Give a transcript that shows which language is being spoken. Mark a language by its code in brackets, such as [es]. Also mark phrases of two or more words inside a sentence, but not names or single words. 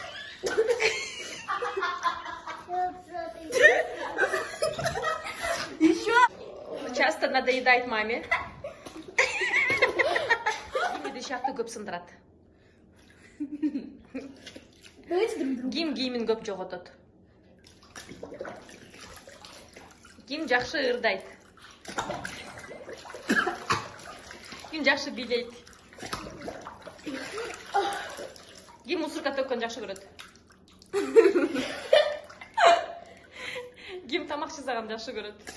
[ru] Еще. Часто надоедает маме. [ky] Шахты көп сындырат. [ru] Давайте друг другу. [ky] Ким кийимин көп жоготот. Ким жакшы ырдайт. Ким жакшы бийлейт. Ким мусорка төккөн жакшы көрөт. Ким тамак жасаган жакшы көрөт.